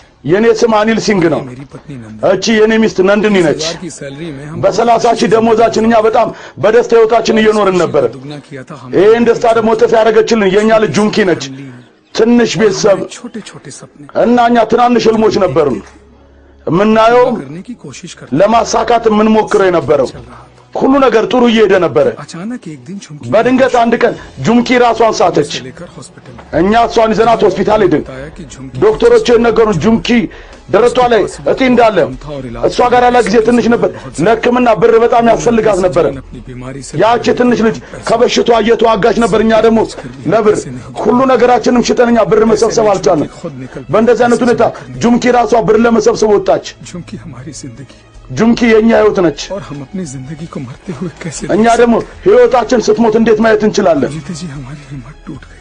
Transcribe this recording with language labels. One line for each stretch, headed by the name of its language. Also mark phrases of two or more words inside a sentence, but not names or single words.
Amharic: የኔ ስም አኒል ሲንግ ነው
Hindi: मेरी पत्नी नंदन
Amharic: እቺ የኔ ሚስት ነንድኒ ነች
Hindi: की सैलरी में हम
Amharic: በ30,000 ደሞዛችን እኛ በጣም በደስታ ህይወታችን እየኖርን ነበር
Hindi: दुगना किया था हम
Amharic: ይሄን ደስታ ደግሞ ተፍ ያደረገችልን የኛ ልጅ ጁንኪ ነች ትንሽ ቤተሰብ
Hindi: छोटे छोटे सपने
Amharic: እና እኛ ትናንሽ ህልሞች ነበሩን ምናየው
Hindi: करने की कोशिश करते
Amharic: ለማሳካት ምን ሞክረው የነበረው ሁሉ ነገር ጥሩ እየሄደ ነበር
Hindi: अचानक एक दिन झुमकी
Amharic: በድንገት አንድ ቀን ጁንኪ ራሷን ሳተች
Hindi: लेकर हॉस्पिटल
Amharic: እኛ እሷን ይዘናት ሆስፒታል ሄድን
Hindi: बताया कि झुमकी
Amharic: ዶክተሮች የነገሩን ጁንኪ ደረቷ ላይ እጢ እንዳለ እሷ ጋር ያለ ጊዜ ትንሽ ነበር ለህክምና ብር በጣም ያስፈልጋት ነበር
Hindi: अपनी बीमारी से
Amharic: ያቺ ትንሽ ልጅ ከበሽታዋ እየተዋጋች ነበር እኛ ደግሞ ለብር ሁሉ ነገራችንም ሽጠን እኛ ብር መሰብሰብ አልቻልንም በእንደዚህ አይነት ሁኔታ ጁንኪ ራሷ ብር ለመሰብሰብ ወጣች
Hindi: झुमकी हमारी जिंदगी
Amharic: ጁንኪ የኛ ህይወት ነች
Hindi: और हम अपनी जिंदगी को मरते हुए कैसे
Amharic: እኛ ደግሞ ህይወታችን ስትሞት እንዴት ማየት እንችላለን
Hindi: जीते जी हमारी हिम्मत टूट गई